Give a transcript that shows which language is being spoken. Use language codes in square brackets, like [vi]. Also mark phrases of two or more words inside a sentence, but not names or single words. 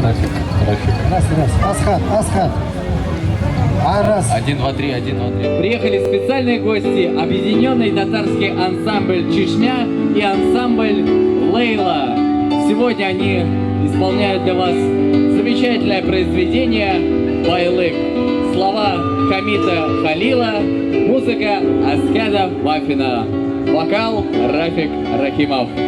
[ru] Асхат. Раз. 1, 2, 3, 1, 2, 3. Приехали специальные гости, объединенный татарский ансамбль «Чешмя» и ансамбль «Лейла». Сегодня они исполняют для вас замечательное произведение «Байлык». Слова Хамита Халила, музыка Аскада Вафина, вокал Рафик Рахимов.